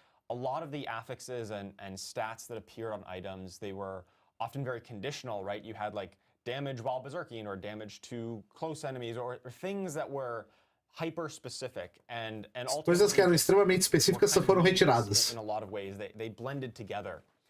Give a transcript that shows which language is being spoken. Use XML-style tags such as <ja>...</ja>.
<en>A lot of the affixes and stats that appeared on items, they were often very conditional, right? You had like damage while berserking or damage to close enemies or things that were hyper specific and</en> <pt>coisas que eram extremamente específicas foram retiradas.</pt> <en>In a lot of ways, they blended together.</en>